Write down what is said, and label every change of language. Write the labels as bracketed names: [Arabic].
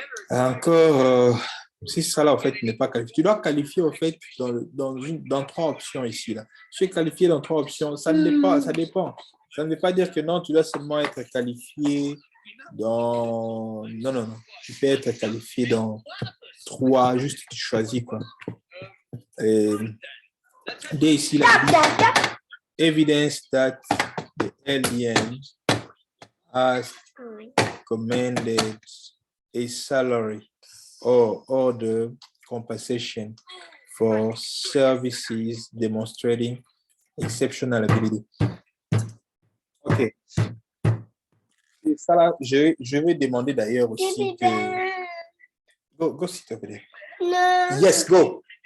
[French] Encore, si ça là, en fait, n'est pas qualifié. Tu dois qualifier, en fait, dans 3 options ici. Là. Tu es qualifié dans 3 options. Ça dépend. Ça ne veut pas dire que non, tu dois seulement être qualifié dans... Non. Tu peux être qualifié dans 3, juste tu choisis, quoi. Et dès ici, là, [English] evidence that the alien has commanded a salary or other compensation for services demonstrating exceptional ability. OK. [French] Et ça là, je vais demander d'ailleurs aussi que... Go s'il te plaît. [English] No. Yes, go.